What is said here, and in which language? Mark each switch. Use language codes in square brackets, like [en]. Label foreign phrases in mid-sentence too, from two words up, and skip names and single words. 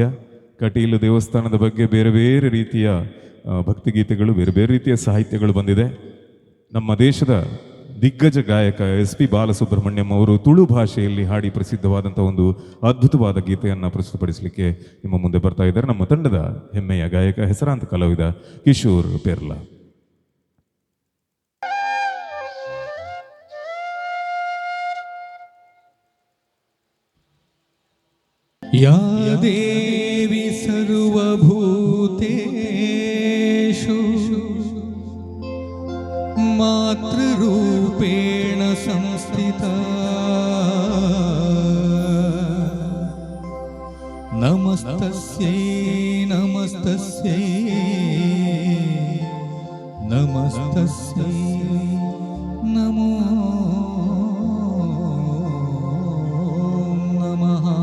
[kn] ಕಟೀಲು ದೇವಸ್ಥಾನದ ಬಗ್ಗೆ ಬೇರೆ ಬೇರೆ ರೀತಿಯ ಭಕ್ತಿಗೀತೆಗಳು, ಬೇರೆ ಬೇರೆ ರೀತಿಯ ಸಾಹಿತ್ಯಗಳು ಬಂದಿದೆ. ನಮ್ಮ ದೇಶದ ದಿಗ್ಗಜ ಗಾಯಕ SP ಬಾಲಸುಬ್ರಹ್ಮಣ್ಯಂ ಅವರು ತುಳು ಭಾಷೆಯಲ್ಲಿ ಹಾಡಿ ಪ್ರಸಿದ್ಧವಾದಂಥ ಒಂದು ಅದ್ಭುತವಾದ ಗೀತೆಯನ್ನು ಪ್ರಸ್ತುತಪಡಿಸಲಿಕ್ಕೆ ನಿಮ್ಮ ಮುಂದೆ ಬರ್ತಾ ಇದ್ದಾರೆ. ನಮ್ಮ ತಂಡದ ಹೆಮ್ಮೆಯ ಗಾಯಕ, ಹೆಸರಾಂತ ಕಲಾವಿದ ಕಿಶೋರ್ ಪೆರ್ಲಾ. [sa] या देवी सर्वभूतेषु मातृरूपेण संस्थिता नमस्तस्यै नमस्तस्यै नमस्तस्यै नमो नमः.